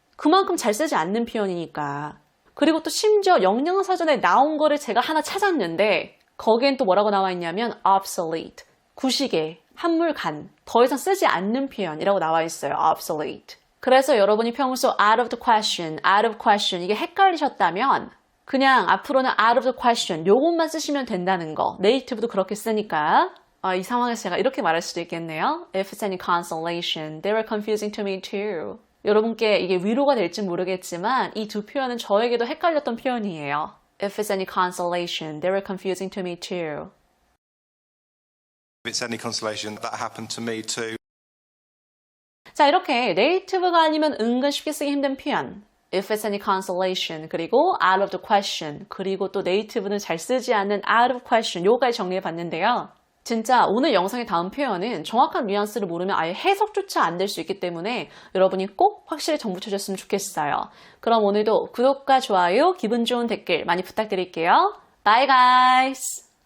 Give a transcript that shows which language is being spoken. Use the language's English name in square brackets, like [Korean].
[Korean] 그만큼 잘 쓰지 않는 표현이니까. 그리고 또 심지어 영영사전에 나온 거를 제가 하나 찾았는데 거기엔 또 뭐라고 나와 있냐면 obsolete, 구시계, 한물간, 더 이상 쓰지 않는 표현이라고 나와 있어요. [English] obsolete. [Korean] 그래서 여러분이 평소 [English] out of the question [Korean] 이게 헷갈리셨다면 그냥 앞으로는 out of the question 요것만 쓰시면 된다는 거. 네이티브도 그렇게 쓰니까 이 상황에서 제가 이렇게 말할 수도 있겠네요. [English] If it's any consolation, they were confusing to me too. [Korean] 여러분께 이게 위로가 될지 모르겠지만 이 두 표현은 저에게도 헷갈렸던 표현이에요. [English] If it's any consolation, they were confusing to me too. If it's any consolation, that happened to me too. [Korean] 자, 이렇게 네이티브가 아니면 은근 쉽게 쓰기 힘든 표현. [English] If it's any consolation, [Korean] 그리고 [English] out of the question, [Korean] 그리고 또 네이티브는 잘 쓰지 않는 [English] out of question, [Korean] 요거까지 정리해 봤는데요. 진짜 오늘 영상의 다음 표현은 정확한 뉘앙스를 모르면 아예 해석조차 안 될 수 있기 때문에 여러분이 꼭 확실히 정보 주셨으면 좋겠어요. 그럼 오늘도 구독과 좋아요, 기분 좋은 댓글 많이 부탁드릴게요. [English] Bye guys!